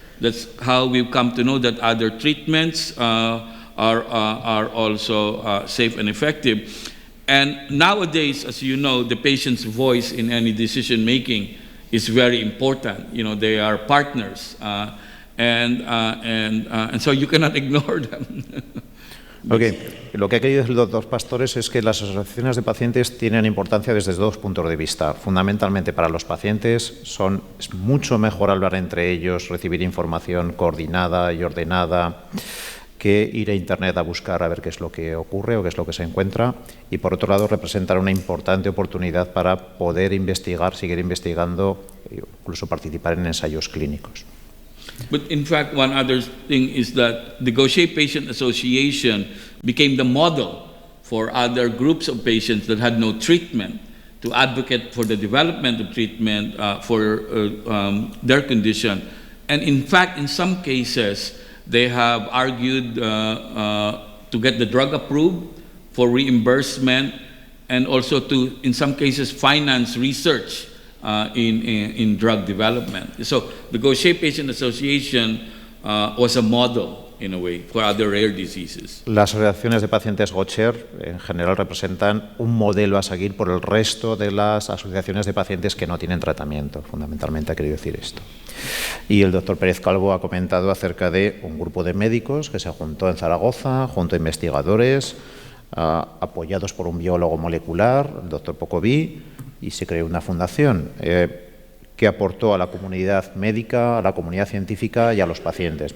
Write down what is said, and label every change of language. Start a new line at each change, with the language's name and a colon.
English: That's how we've come to know that other treatments are also safe and effective. And nowadays, as you know, the patient's voice in any decision making is very important. They are partners, and so you cannot ignore them.
Spanish: Ok, lo que ha querido decir el doctor Pastores es que las asociaciones de pacientes tienen importancia desde dos puntos de vista. Fundamentalmente para los pacientes es mucho mejor hablar entre ellos, recibir información coordinada y ordenada, que ir a Internet a buscar a ver qué es lo que ocurre o qué es lo que se encuentra. Y por otro lado representar una importante oportunidad para poder investigar, seguir investigando, incluso participar en ensayos clínicos.
English: But in fact, one other thing is that the Gaucher Patient Association became the model for other groups of patients that had no treatment to advocate for the development of treatment for their condition. And in fact, in some cases, they have argued to get the drug approved for reimbursement, and also to, in some cases, finance research in drug development. So the Gaucher Patient Association was a model, in a way, for other rare diseases.
Spanish: Las asociaciones de pacientes Gaucher en general representan un modelo a seguir por el resto de las asociaciones de pacientes que no tienen tratamiento. Fundamentalmente ha querido decir esto. Y el doctor Pérez Calvo ha comentado acerca de un grupo de médicos que se juntó en Zaragoza, junto a investigadores, apoyados por un biólogo molecular, el doctor Pocovi, y se creó una fundación que aportó a la comunidad médica, a la comunidad científica y a los pacientes.